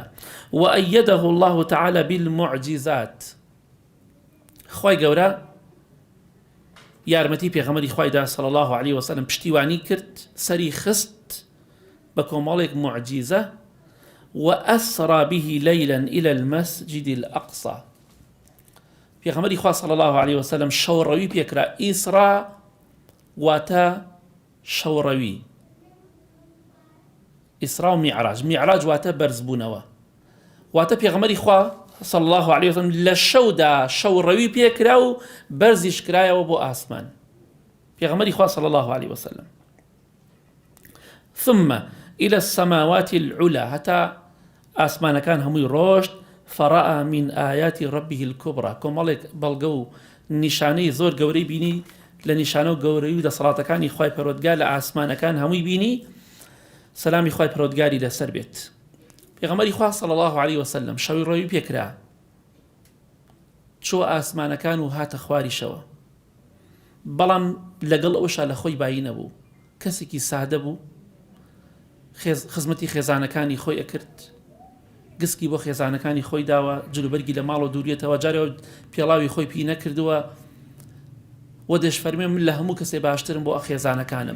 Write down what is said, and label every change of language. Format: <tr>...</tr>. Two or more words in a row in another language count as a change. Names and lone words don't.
<ar>وأيده الله تعالى بالمعجزات.</ar> <ckb>خوای گەورە یارمەتی پێغەمبەری خوایدا</ckb> <ar>صلی الله عليه وسلم</ar> <ckb>پشتیوانی کرد، سەری خست بە کۆمەڵێک معجیزە.</ckb> <ar>وأسرى به ليلا إلى المسجد الأقصى.</ar> <ckb>پێغەمبەری خوا</ckb> <ar>صلی الله عليه وسلم</ar> <ckb>شەوڕەوی پێکرا. ئیسرا واتە شەوڕەوی، ئیسرا و میعراج. میعراج واتە بەرزبوونەوە، واتە پێغەمبەری خوا</ckb> <ar>صلی الله عليه وسلم</ar> <ckb>لە شەودا شەوڕەوی پێکرا و بەرزیش کرایەوە بۆ ئاسمان. پێغەمبەری خوا</ckb> <ar>صلی الله عليه وسلم. ثم إلى السماوات العلى.</ar> <ckb>هەتا ئاسمانەکان هەمووی ڕۆشت.</ckb> <ar>فرأى من آيات ربه الكبرى.</ar> <ckb>کۆمەڵێک بەڵگە و نیشانەی زۆر گەورەی بینی لە نیشانە و گەورەی و دەسەڵاتەکانی خوای پەروەردگار لە ئاسمانەکان هەمووی بینی. سەلامی خوای پەروەردگاری لەسەر بێت. پێغەمبەری خوا</ckb> <ar>صلی الله عليه وسلم</ar> <ckb>شەوی ڕۆوی پێکرا، چۆ ئاسمانەکان و هاتە خواریشەوە، بەڵام لەگەڵ ئەوشا لە خۆی بایی نەبوو، کەسێکی سادە بوو، خزمەتی خێزانەکانی خۆی ئەکرد، گسکی بۆ خێزانەکانی خۆی داوە، جلوبەرگی لە ماڵ و دووریێتەوە، جارێ پێڵاوی خۆی پی نەکردووە و دەشفەرمێ من لە هەموو کەسێ باشترم بۆ خێزانەکانم.</ckb>